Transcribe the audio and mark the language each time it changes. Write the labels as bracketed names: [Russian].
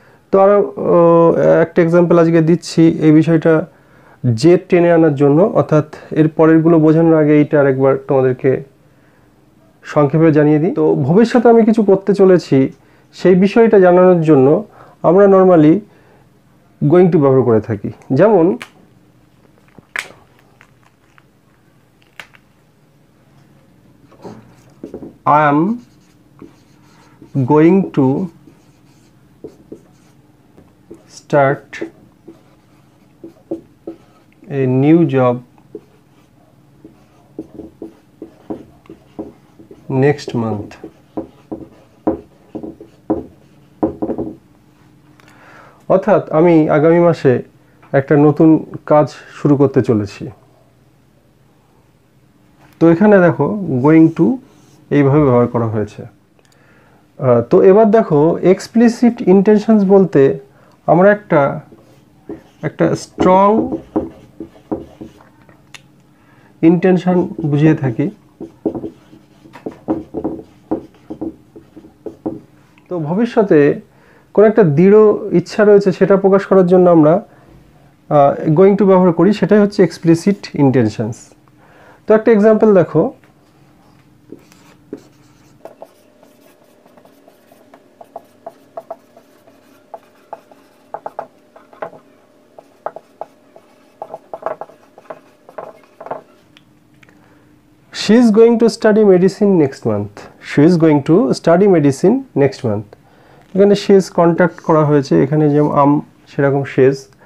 [Bangla] তো আরও একটা এক্সাম্পল আজকে দিচ্ছি এই বিষয়টা যে টেনে আনার জন্য, অর্থাৎ এর পরেরগুলো বোঝানোর আগে এইটা আরেকবার তোমাদেরকে সংক্ষেপে জানিয়ে দিই। তো ভবিষ্যতে আমি কিছু করতে চলেছি সেই বিষয়টা জানানোর জন্য আমরা নর্মালি গোয়িং টু ব্যবহার করে থাকি। [English] যেমন I am going to start a new job next month. [Bangla] অর্থাৎ আমি আগামী মাসে একটা নতুন কাজ শুরু করতে চলেছি। তো এখানে দেখো গোয়িং টু এইভাবে ব্যবহার করা হয়েছে। তো এবার দেখো এক্সপ্লিসিট ইন্টেনশনস বলতে আমরা একটা স্ট্রং ইন্টেনশন বুঝিয়ে থাকি। তো ভবিষ্যতে কোনো একটা দৃঢ় ইচ্ছা রয়েছে সেটা প্রকাশ করার জন্য আমরা গোয়িং টু ব্যবহার করি, সেটাই হচ্ছে এক্সপ্লিসিট ইন্টেনশনস। তো একটা এক্সাম্পল দেখো, [English] she is going to study medicine next month. She is going to study medicine next month. [Bangla] এখানে [English] she is [Bangla] কন্ট্যাক্ট করা হয়েছে, এখানে যেমন সেরকম she is।